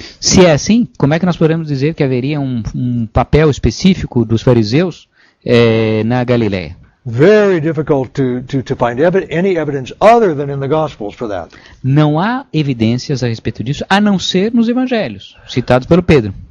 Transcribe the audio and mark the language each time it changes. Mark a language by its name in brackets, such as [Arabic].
[Portuguese] Se é assim, como é que nós podemos dizer que haveria um papel específico dos fariseus na Galileia? [English] Very difficult to find any evidence other than in the Gospels for that. [Portuguese] Não há evidências a respeito disso, a não ser nos evangelhos, citados pelo Pedro.